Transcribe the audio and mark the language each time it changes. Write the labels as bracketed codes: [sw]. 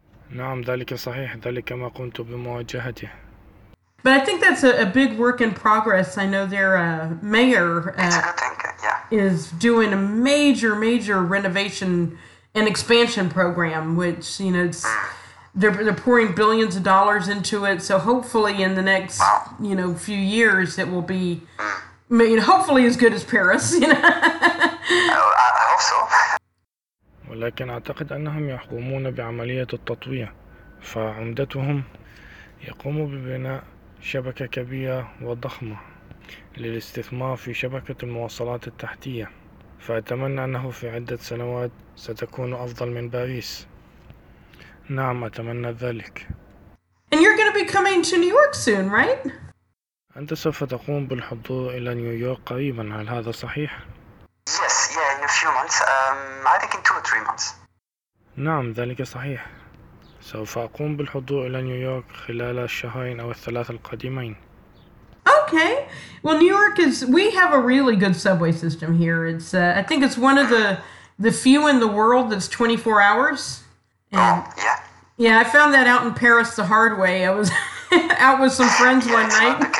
[ar] نعم، ذلك صحيح، ذلك ما قمت بمواجهته. [en] But I think that's a big work in progress. I know their mayor is doing a major, major renovation and expansion program, which, you know, it's, they're pouring billions of dollars into it. So hopefully in the next, you know, few years, it will be, you know, hopefully as good as Paris, you know. I hope so. [ar] ولكن أعتقد أنهم يقومون بعملية التطوير، فعمدتهم يقوموا ببناء شبكة كبيرة وضخمة للاستثمار في شبكة المواصلات التحتية، فأتمنى أنه في عدة سنوات ستكون أفضل من باريس. نعم، أتمنى ذلك. [en] And you're going to be coming to New York soon, right? [ar] أنت سوف تقوم بالحضور إلى نيويورك قريبا، هل هذا صحيح؟ [en] Yes, yeah, in a few months. I think in 2 or 3 months. [ar] نعم، ذلك صحيح، سوف أقوم بالحضور إلى نيويورك خلال الشهرين أو الثلاث القادمين. [en] Okay, well, New York is, we have a really good subway system here. It's I think it's one of the few in the world that's 24 hours. And, oh, yeah. Yeah, I found that out in Paris the hard way. I was out with some friends one night.